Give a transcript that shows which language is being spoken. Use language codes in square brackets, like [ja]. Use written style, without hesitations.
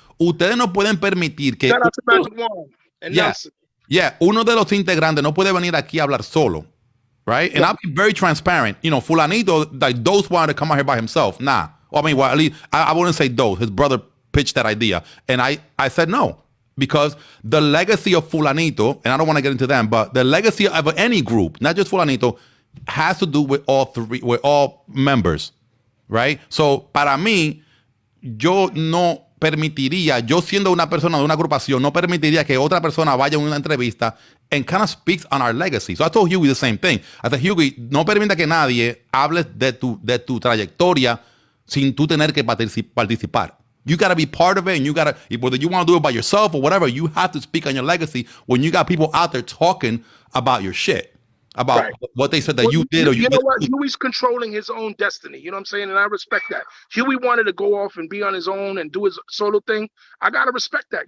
[es] Ustedes no pueden permitir que... uno de los integrantes no puede venir aquí a hablar solo, right? [en] And I'll be very transparent. You know, Fulanito, like, Dose wanted to come out here by himself. Nah. Well, I mean, well, at least, I wouldn't say Dose. His brother pitched that idea. And I said no. Because the legacy of Fulanito, and I don't want to get into them, but the legacy of any group, not just Fulanito, has to do with all members. Right? [es] So, para mí, yo no permitiría, yo siendo una persona de una agrupación, no permitiría que otra persona vaya a una entrevista [en] and kind of speaks on our legacy. So I told Huey the same thing. I said, [es] Huey, no permita que nadie hable de tu trayectoria sin tú tener que participar. [en] You got to be part of it, and you got to, whether you want to do it by yourself or whatever, you have to speak on your legacy when you got people out there talking about your shit. About what they said that you did or you know what? Huey's controlling his own destiny. You know what I'm saying? And I respect that. Huey wanted to go off and be on his own and do his solo thing. I gotta respect that.